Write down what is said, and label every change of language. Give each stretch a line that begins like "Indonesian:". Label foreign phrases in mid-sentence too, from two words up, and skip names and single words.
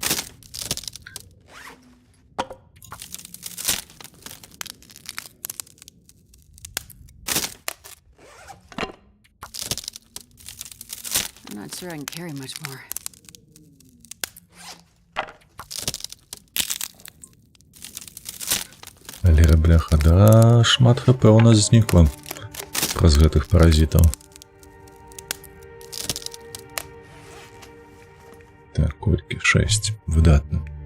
English: I'm not sure I can carry much more.
Belarusian: Але, бляха, да, шмат хп у нас знікла праз гэтых паразітаў. Так, колькі? 6. Выдатна.